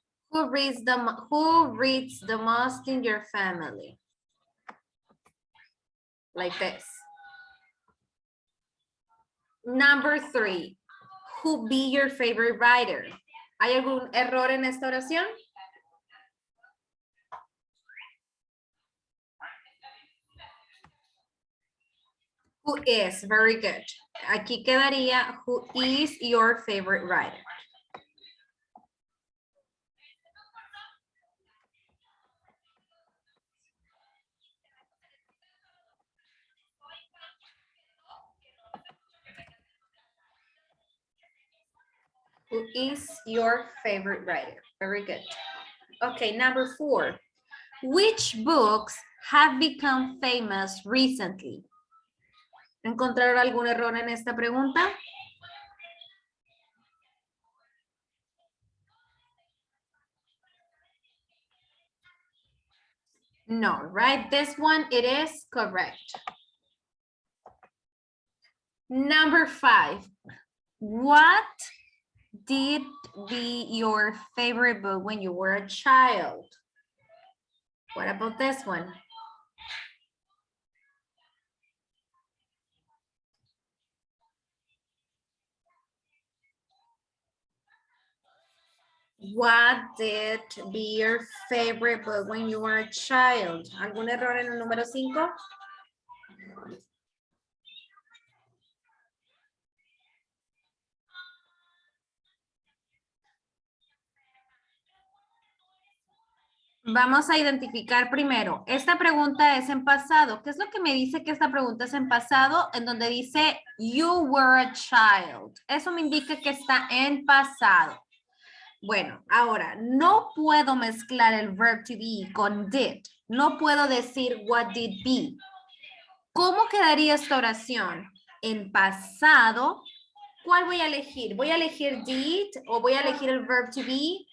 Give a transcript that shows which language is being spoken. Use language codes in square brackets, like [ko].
[en] Who reads the most in your family? Like this. Number 3, who be your favorite writer? [es] ¿Hay algún error en esta oración? [en] Who is, very good. [es] Aquí quedaría [en] who is your favorite writer. Who is your favorite writer? Very good. Okay, number 4. Which books have become famous recently? [es] ¿Encontraron algún error en esta pregunta? [en] No, right? This one, it is correct. Number 5. What did be your favorite book when you were a child? What about this one? What did be your favorite book when you were a child? [es] ¿Algún error en el número 5? Vamos a identificar primero. Esta pregunta es en pasado. ¿Qué es lo que me dice que esta pregunta es en pasado? En donde dice, [en] you were a child. [es] Eso me indica que está en pasado. Bueno, ahora, no puedo mezclar el verb to be con did. No puedo decir [en] what did be. [es] ¿Cómo quedaría esta oración? En pasado, ¿cuál voy a elegir? ¿Voy a elegir did o voy a elegir el verb to be?